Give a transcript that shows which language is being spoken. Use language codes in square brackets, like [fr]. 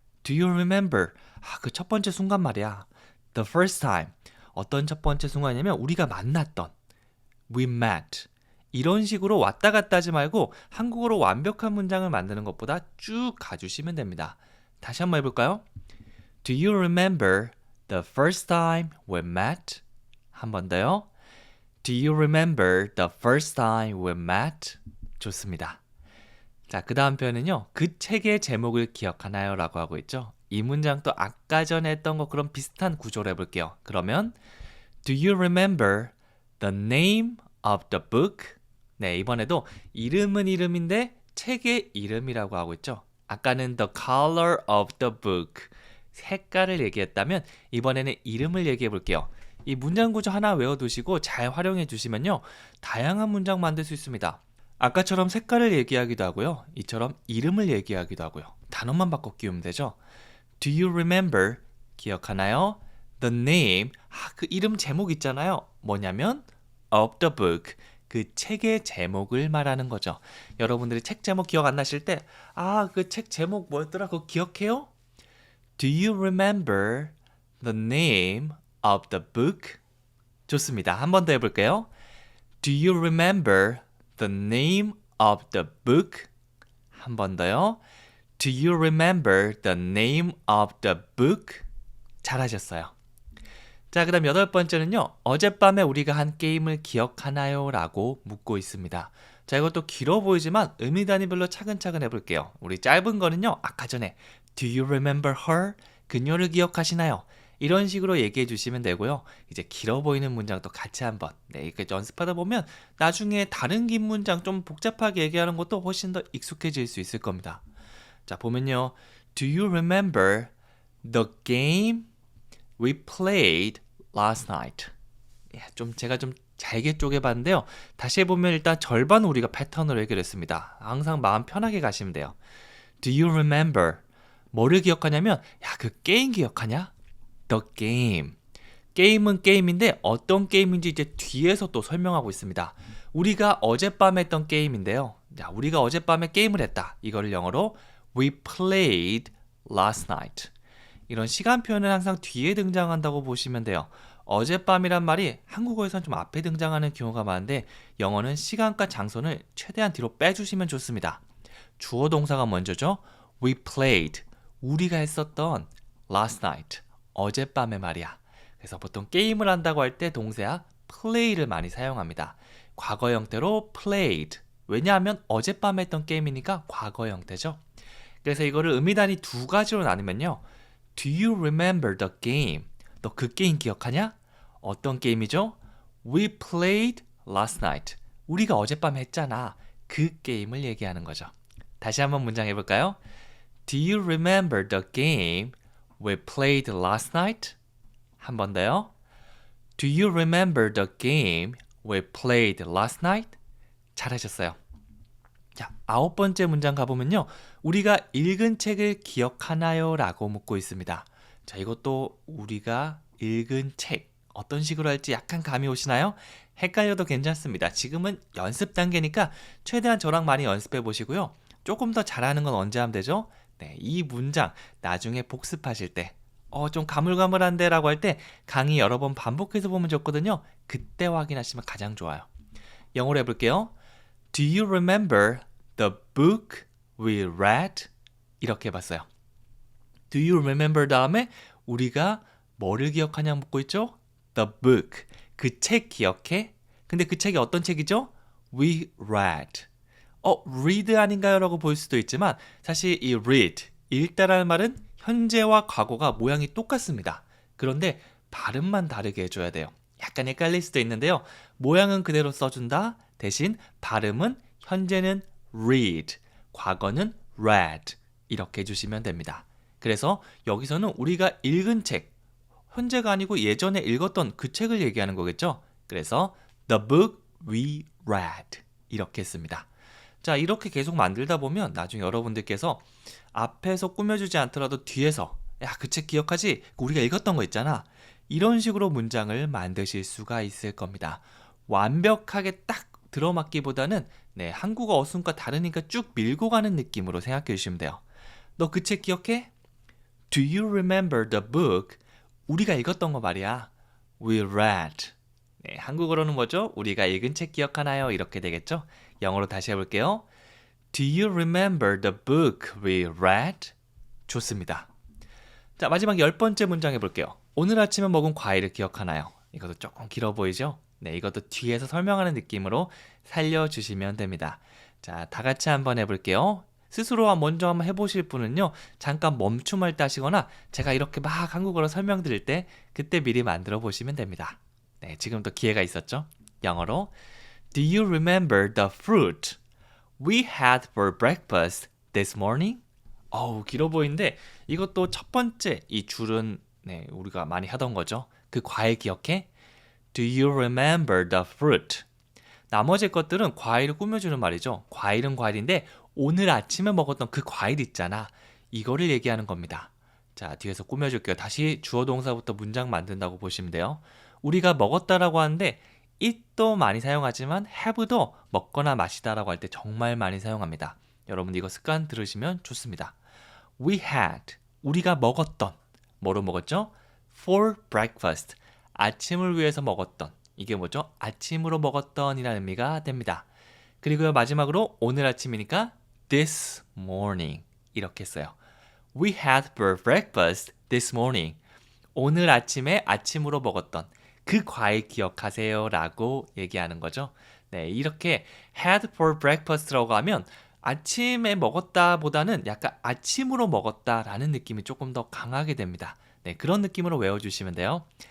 [en] Do you remember? [ko] 그 첫 번째 순간 말이야. [en] The first time. [ko] 어떤 첫 번째 순간이냐면 우리가 만났던 [en] we met. [ko] 이런 식으로 왔다 갔다 하지 말고 한국어로 완벽한 문장을 만드는 것보다 쭉 가주시면 됩니다. 다시 한번 해볼까요? [en] Do you remember the first time we met? [ko] 한 번 더요. [en] Do you remember the first time we met? [ko] 좋습니다. 자, 그 다음 표현은요. 그 책의 제목을 기억하나요? 라고 하고 있죠. 이 문장도 아까 전에 했던 것처럼 비슷한 구조로 해볼게요. 그러면 [en] Do you remember the name of the book? [ko] 네, 이번에도 이름은 이름인데 책의 이름이라고 하고 있죠. 아까는 [en] the color of the book, [ko] 색깔을 얘기했다면 이번에는 이름을 얘기해 볼게요. 이 문장 구조 하나 외워두시고 잘 활용해 주시면요. 다양한 문장 만들 수 있습니다. 아까처럼 색깔을 얘기하기도 하고요. 이처럼 이름을 얘기하기도 하고요. 단어만 바꿔 끼우면 되죠. [en] Do you remember? [ko] 기억하나요? [en] The name, [ko] 그 이름 제목 있잖아요. 뭐냐면 [en] of the book, [ko] 그 책의 제목을 말하는 거죠. 여러분들이 책 제목 기억 안 나실 때 그 책 제목 뭐였더라? 그거 기억해요? [en] Do you remember the name of the book? [ko] 좋습니다. 한 번 더 해볼게요. [en] Do you remember the name of the book? [ko] 한 번 더요. [en] Do you remember the name of the book? [ko] 잘하셨어요. 자, 그 다음 8번째는요. 어젯밤에 우리가 한 게임을 기억하나요? 라고 묻고 있습니다. 자, 이것도 길어 보이지만 의미 단위별로 차근차근 해볼게요. 우리 짧은 거는요. 아까 전에 [en] Do you remember her? [ko] 그녀를 기억하시나요? 이런 식으로 얘기해 주시면 되고요. 이제 길어 보이는 문장도 같이 한번 이렇게 연습하다 보면 나중에 다른 긴 문장 좀 복잡하게 얘기하는 것도 훨씬 더 익숙해질 수 있을 겁니다. 자, 보면요. [en] Do you remember the game we played last night? [ko] 제가 좀 잘게 쪼개봤는데요. 다시 해보면 일단 절반 우리가 패턴으로 해결했습니다. 항상 마음 편하게 가시면 돼요. Do you remember? 뭐를 기억하냐면 그 게임 기억하냐? [en] The game. [ko] 게임은 게임인데 어떤 게임인지 이제 뒤에서 또 설명하고 있습니다. 우리가 어젯밤에 했던 게임인데요. 자, 우리가 어젯밤에 게임을 했다. 이거를 영어로 [en] We played last night. [ko] 이런 시간 표현은 항상 뒤에 등장한다고 보시면 돼요. 어젯밤이란 말이 한국어에서는 좀 앞에 등장하는 경우가 많은데 영어는 시간과 장소를 최대한 뒤로 빼주시면 좋습니다. 주어 동사가 먼저죠. [en] We played. [ko] 우리가 했었던 [en] last night. [ko] 어젯밤에 말이야. 그래서 보통 게임을 한다고 할 때 동사야 play를 많이 사용합니다. 과거 형태로 played. 왜냐하면 어젯밤에 했던 게임이니까 과거 형태죠. 그래서 이거를 의미단위 두 가지로 나누면요. [en] Do you remember the game? [ko] 너 그 게임 기억하냐? 어떤 게임이죠? [en] We played last night. [ko] 우리가 어젯밤에 했잖아. 그 게임을 얘기하는 거죠. 다시 한번 문장 해볼까요? [en] Do you remember the game we played last night? [ko] 한 번 더요. [en] Do you remember the game we played last night? [ko] 잘하셨어요. 자, 9번째 문장 가보면요. 우리가 읽은 책을 기억하나요? 라고 묻고 있습니다. 자, 이것도 우리가 읽은 책 어떤 식으로 할지 약간 감이 오시나요? 헷갈려도 괜찮습니다. 지금은 연습 단계니까 최대한 저랑 많이 연습해 보시고요. 조금 더 잘하는 건 언제 하면 되죠? 네, 이 문장 나중에 복습하실 때 좀 가물가물한데 라고 할 때 강의 여러 번 반복해서 보면 좋거든요. 그때 확인하시면 가장 좋아요. 영어로 해볼게요. [en] Do you remember the book we read? [ko] 이렇게 해봤어요. [en] Do you remember [ko] 다음에 우리가 뭐를 기억하냐 묻고 있죠? [en] The book. [ko] 그 책 기억해? 근데 그 책이 어떤 책이죠? [en] We read. read [ko] 아닌가요? 라고 볼 수도 있지만 사실 이 read, 읽다라는 말은 현재와 과거가 모양이 똑같습니다. 그런데 발음만 다르게 해줘야 돼요. 약간 헷갈릴 수도 있는데요. 모양은 그대로 써준다. 대신 발음은 현재는 read, 과거는 read 이렇게 해주시면 됩니다. 그래서 여기서는 우리가 읽은 책, 현재가 아니고 예전에 읽었던 그 책을 얘기하는 거겠죠. 그래서 [en] the book we read [ko] 이렇게 했습니다. 자, 이렇게 계속 만들다 보면 나중에 여러분들께서 앞에서 꾸며주지 않더라도 뒤에서 야, 그 책 기억하지? 우리가 읽었던 거 있잖아. 이런 식으로 문장을 만드실 수가 있을 겁니다. 완벽하게 딱 들어맞기보다는 한국어 어순과 다르니까 쭉 밀고 가는 느낌으로 생각해 주시면 돼요. 너 그 책 기억해? [en] Do you remember the book? [ko] 우리가 읽었던 거 말이야. [en] We read. [ko] 한국어로는 뭐죠? 우리가 읽은 책 기억하나요? 이렇게 되겠죠? 영어로 다시 해볼게요. [en] Do you remember the book we read? [ko] 좋습니다. 자, 마지막 10번째 문장 해볼게요. 오늘 아침에 먹은 과일을 기억하나요? 이것도 조금 길어 보이죠? 이것도 뒤에서 설명하는 느낌으로 살려주시면 됩니다. 자, 다 같이 한번 해볼게요. 스스로 먼저 한번 해보실 분은요, 잠깐 멈춤할 때 하시거나 제가 이렇게 막 한국어로 설명드릴 때 그때 미리 만들어 보시면 됩니다. 지금 또 기회가 있었죠? 영어로 [en] Do you remember the fruit we had for breakfast this morning? [ko] 어우, 길어 보이는데 이것도 첫 번째 이 줄은 우리가 많이 하던 거죠. 그 과일 기억해? [en] Do you remember the fruit? [ko] 나머지 것들은 과일을 꾸며주는 말이죠. 과일은 과일인데 오늘 아침에 먹었던 그 과일 있잖아. 이거를 얘기하는 겁니다. 자, 뒤에서 꾸며줄게요. 다시 주어 동사부터 문장 만든다고 보시면 돼요. 우리가 먹었다라고 하는데 it도 많이 사용하지만 have도 먹거나 마시다라고 할 때 정말 많이 사용합니다. 여러분 이거 습관 들으시면 좋습니다. [en] We had, [ko] 우리가 먹었던, 뭐로 먹었죠? [en] For breakfast, [ko] 아침을 위해서 먹었던, 이게 뭐죠? 아침으로 먹었던 이라는 의미가 됩니다. 그리고요 마지막으로 오늘 아침이니까 [en] this morning [ko] 이렇게 써요. [en] We had for breakfast this morning. [ko] 오늘 아침에 아침으로 먹었던 그 과일 기억하세요 라고 얘기하는 거죠. 이렇게 [en] had for breakfast [ko] 라고 하면 아침에 먹었다 보다는 약간 아침으로 먹었다 라는 느낌이 조금 더 강하게 됩니다. 그런 느낌으로 외워주시면 돼요.